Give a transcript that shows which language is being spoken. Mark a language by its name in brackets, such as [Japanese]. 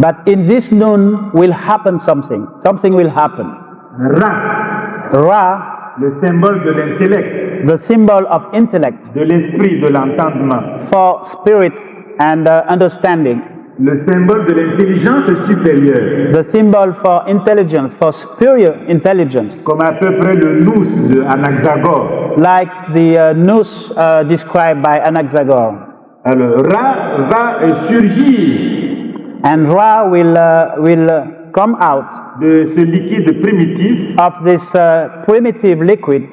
[English] But in this Nun will happen something will happen. Ra, [French] le symbole de l'intellect, [English] the symbol of intellect, [French] de l'esprit, de l'entendement, [English] for spirit and understanding, [French] le symbole de l'intelligence supérieure, [English] the symbol for intelligence, for superior intelligence, [French] comme à peu près le nous de Anaxagore, [English] like the nous described by Anaxagore. [French] Alors Ra va surgir [English] And Ra will come out [French] de ce liquide primitif [English] of this primitive liquid